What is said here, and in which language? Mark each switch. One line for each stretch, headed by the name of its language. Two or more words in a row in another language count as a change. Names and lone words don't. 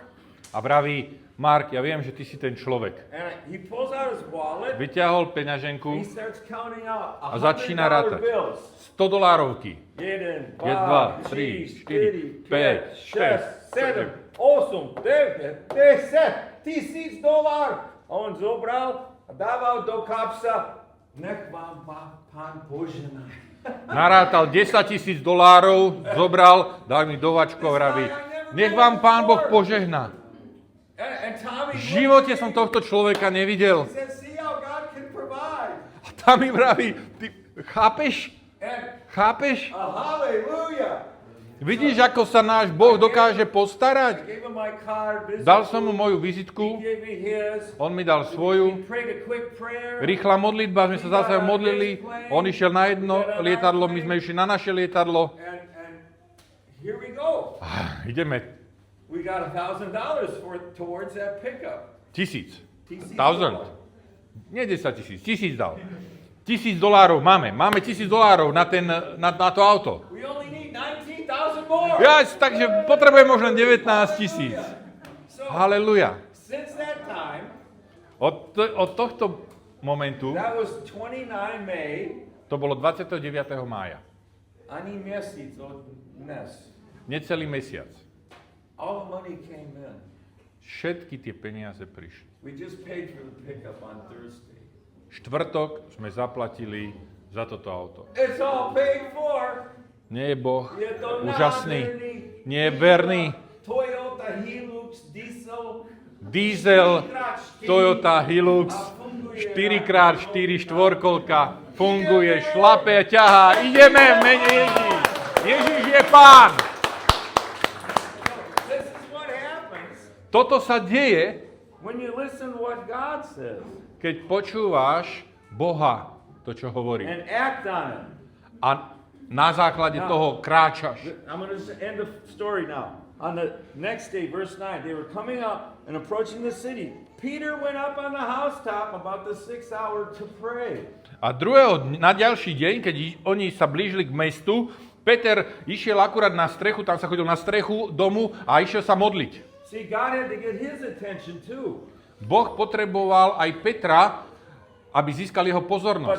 Slovak: A vraví, Mark, ja viem, že ty si ten človek.
English: And He pulls out his wallet.
Slovak: Vyťahol
English: He
Slovak: peňaženku
English: starts counting out
Slovak: a začína $100 rátať.
English: bills.
Slovak: $100. 1, 2, 3, 4, 5, 6, 7, 8, 9, 10 tisíc dolár. A on zobral a dával do kapsa. Nech vám Pán požehná. Narátal $10,000, zobral, dal mi do vačku a vraví, nech vám Pán Boh požehná.
English: And Tommy
Slovak: V živote som tohto človeka nevidel.
English: said, see how God can provide.
Slovak: A tam mi vraví, ty chápeš?
English: And
Slovak: Chápeš?
English: hallelujah.
Slovak: Vidíš, ako sa náš Boh dokáže
English: I
Slovak: postarať?
English: gave him my card,
Slovak: Dal som mu moju
English: he
Slovak: vizitku,
English: gave me his.
Slovak: on mi dal
English: We
Slovak: svoju.
English: prayed a quick prayer.
Slovak: Rýchla modlitba, sme sa zase modlili. On išiel na jedno lietadlo, my sme išli na naše lietadlo.
English: And here we go.
Slovak: Ideme.
English: We got $1,000 towards that pickup. 1000. $1,000.
Slovak: Nie 10 000, 1000 dal. $1,000 máme. Máme $1,000 na to auto.
English: We only need 19,000 more.
Slovak: Ja, takže potrebujem možno 19 000.
English: So
Slovak: Halleluja.
English: since that time,
Slovak: Od tohto momentu,
English: that was 29 May.
Slovak: to bolo 29. mája,
Czech: Ani měsíc od dnes.
Slovak: necelý mesiac,
English: All the money came in.
Slovak: všetky tie peniaze prišli.
English: We just paid for the pickup on Thursday.
Slovak: Štvrtok sme zaplatili za toto auto.
English: It's all paid for.
Slovak: Nie je Boh Je to úžasný, nádherný. nie je verný. Toyota Hilux diesel. Diesel, 4x4. Toyota Hilux, 4x4 štvorkolka, funguje, šlape, ťahá, ideme v mene Ježíš. Ježíš je Pán.
English: This is what happens
Slovak: Toto sa deje,
English: when you listen to what God says
Slovak: keď počúvaš Boha, to čo hovorí.
English: and act on it.
Slovak: A na základe toho kráčaš.
English: I'm going to end the story now. On the next day, verse 9, they were coming up and approaching the city. Peter went up on the housetop about the 6th hour to pray.
Slovak: A na ďalší deň, keď oni sa blížili k mestu, Peter išiel akurát na strechu, tam sa chodil na strechu domu a išiel sa modliť.
English: See, God had to get his attention too.
Slovak: Boh potreboval aj Petra, aby získal jeho pozornosť.